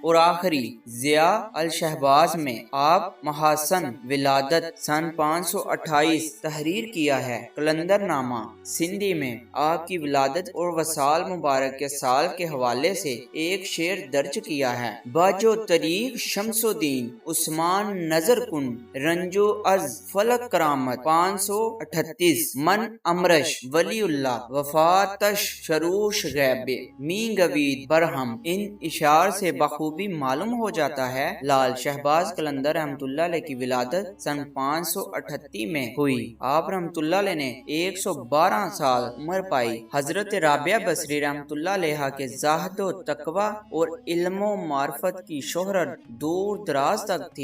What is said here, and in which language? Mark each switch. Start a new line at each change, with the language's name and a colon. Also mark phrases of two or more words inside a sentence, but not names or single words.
Urdu: اور آخری، ضیاء الشہباز میں آپ محاسن ولادت سن 528 تحریر کیا ہے۔ قلندر نامہ سندھی میں آپ کی ولادت اور وصال مبارک کے سال کے حوالے سے ایک شعر درج کیا ہے۔
Persian: باجو طریق شمس الدین عثمان نظر کن رنجو از فلک کرامت 538 من امرش ولی اللہ وفاتش شروش غیب می گوید برہم۔
Urdu: ان اشعار سے بخوبی معلوم ہو جاتا ہے لال شہباز قلندر رحمۃ اللہ علیہ کی ولادت سن 538 میں ہوئی۔ آپ رحمۃ اللہ علیہ نے 112 سال عمر پائی۔ حضرت رابعہ بصری رحمۃ اللہ علیہ کے زاہد و تقوی اور علم و معرفت کی شہرت دور دراز تک تھی۔